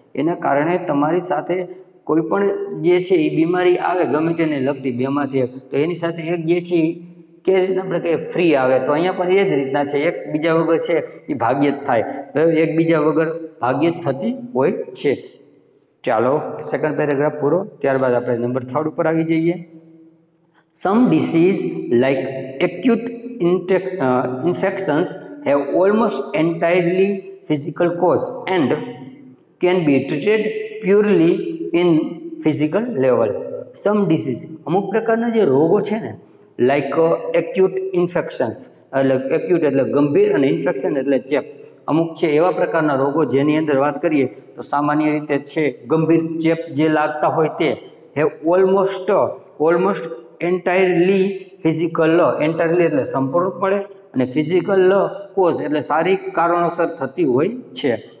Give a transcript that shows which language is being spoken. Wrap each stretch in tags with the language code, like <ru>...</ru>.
<gu>એના કારણે તમારી સાથે કોઈ પણ જે છે એ બીમારી આવે ગમે તેને લગતી બેમાંથી એક, તો એની સાથે એક જે છે કે આપણે કહીએ ફ્રી આવે. તો અહીંયા પણ એ જ રીતના છે, એક બીજા વગર છે એ ભાગ્યે જ થાય, એકબીજા વગર ભાગ્યે જ થતી હોય છે. ચાલો સેકન્ડ પેરેગ્રાફ પૂરો, ત્યારબાદ આપણે નંબર 3 ઉપર આવી જઈએ.</gu> <en>Some disease like acute infections have almost entirely physical cause and can be treated purely in physical level. Some disease,</en> <gu>અમુક પ્રકારના જે રોગો છે ને, લાઈક એક્યુટ ઇન્ફેક્શન્સ એટલે એક્યુટ એટલે ગંભીર અને ઇન્ફેક્શન એટલે ચેપ. અમુક છે એવા પ્રકારના રોગો જેની અંદર વાત કરીએ તો સામાન્ય રીતે છે ગંભીર ચેપ જે લાગતા હોય તે have almost entirely physical, entirely એટલે સંપૂર્ણપણે, અને ફિઝિકલ કોઝ એટલે શારીરિક કારણોસર થતી હોય છે.</gu>